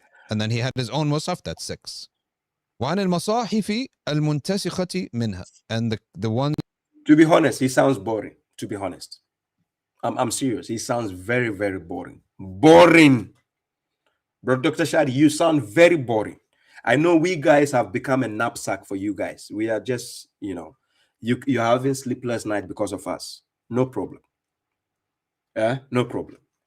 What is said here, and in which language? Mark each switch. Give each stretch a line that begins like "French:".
English: And then he had his own Mus'haf, that's 6.
Arabic: وعن المصاحف المنتسخة منها.
English: And the one. To be honest, he sounds boring. To be honest. I'm serious. He sounds very, very boring. Boring. Bro, Dr. Shadi, you sound very boring. I know we guys have become a knapsack for you guys. We are just, you're having sleepless night because of us. No problem. No problem.